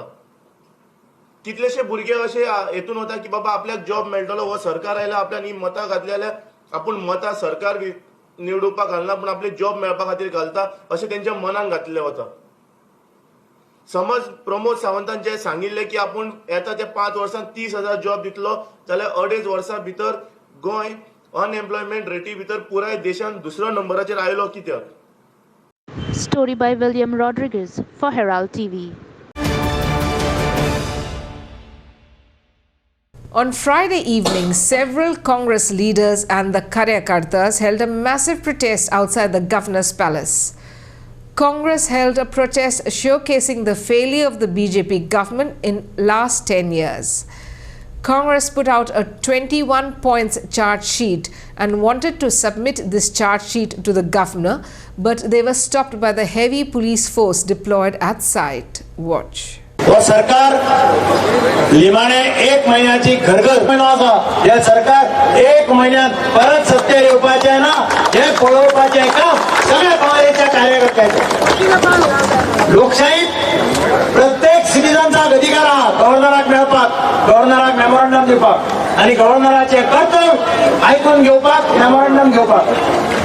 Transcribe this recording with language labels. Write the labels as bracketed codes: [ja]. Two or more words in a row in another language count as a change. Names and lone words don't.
[kok] कितलेशे भुरगे अशें हेतून वता की बाबा आपल्याक जॉब मेळटलो हो सरकार आयला आपल्यान ही मतां घातली जाल्यार आपूण मतां सरकार निवडूपाक घालना पूण आपले जॉब मेळपा खातीर घालता अशें तेंच्या मनान घातलें वता. समज प्रमोद सावंतान जें सांगिल्लें की आपूण येता त्या 5 वर्सांत 30,000 जॉब दितलो जाल्यार 2.5 वर्सां भितर गोंय अनएम्प्लॉयमेंट रेटी भितर पुराय देशान दुसऱ्या नंबराचेर आयलो कित्याक. [en] Story by William Rodriguez for Herald TV. On Friday evening, several Congress leaders and the Karyakartas held a massive protest outside the governor's palace. Congress held a protest showcasing the failure of the BJP government in last 10 years. Congress put out a 21 points charge sheet and wanted to submit this charge sheet to the governor, but they were stopped by the heavy police force deployed at site. Watch. [kok] व सरकार लिमाने 1 महिन्याची घरघर महिना या सरकार 1 महिन्यात परत सत्तेवर येवपाचे ना हे पळोवपाचे काम सगळ्या काँग्रेसच्या कार्यकर्त्यांचे. लोकशाहीत प्रत्येक सिटीजनचा अधिकार हा गव्हर्नराक मेळपाक, गव्हर्नराक मेमोरंडम दिवपाक आणि गव्हर्नराचे कर्तव्य आयकून घेवपाक, मेमोरंडम घेवपाक.